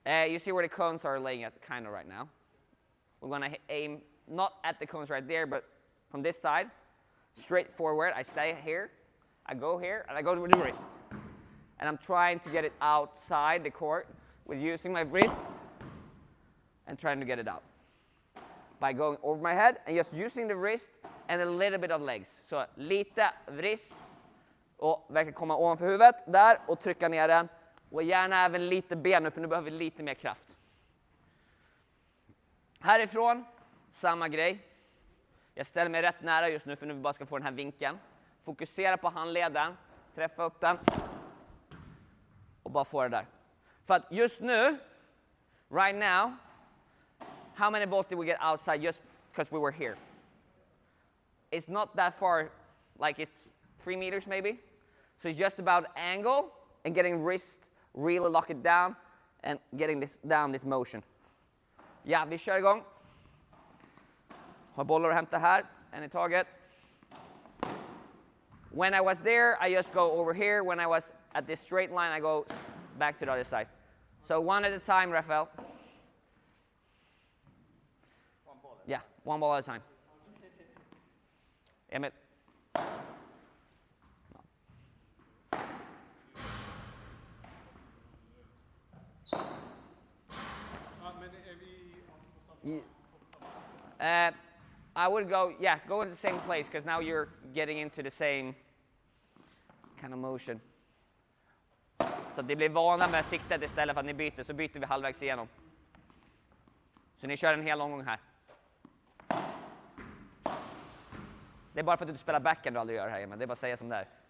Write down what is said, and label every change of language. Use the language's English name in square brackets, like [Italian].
[English] You see where the cones are laying at kind of right now. We're going to aim not at the cones right there, but from this side, straight forward. I stay here. I go here, and I go with the wrist. And I'm trying to get it outside the court with using my wrist and trying to get it out. By going over my head and just using the wrist and a little bit of legs. [Swedish] Så lite wrist och verkligen komma ovanför huvudet där och trycka ner den. Och gärna även lite ben nu, för nu behöver vi lite mer kraft. Härifrån, samma grej. Jag ställer mig rätt nära just nu för nu vi bara ska få den här vinkeln. Fokusera på handleden, träffa upp den och bara få det där. För att just nu, [English] right now, how many balls did we get outside just because we were here? It's not that far, like it's 3 meters maybe. So it's just about angle and getting wrist, really lock it down and getting this down, this motion. [Swedish] Ja, vi kör igång. Har bollar att hämta här, en i taget. [English] When I was there, I just go over here. When I was at this straight line, I go back to the other side. So 1 at a time, Rafael. One ball. Yeah, 1 ball at a time. Emil. I would go in the same place because now you're getting into the same kind of motion. [Swedish] Så att det blir vana med siktet istället för att ni byter, så byter vi halvvägs igenom. Så ni kör en hel omgång här. Det är bara för att du spelar backhand du aldrig gör här, men det är bara att säga som det är.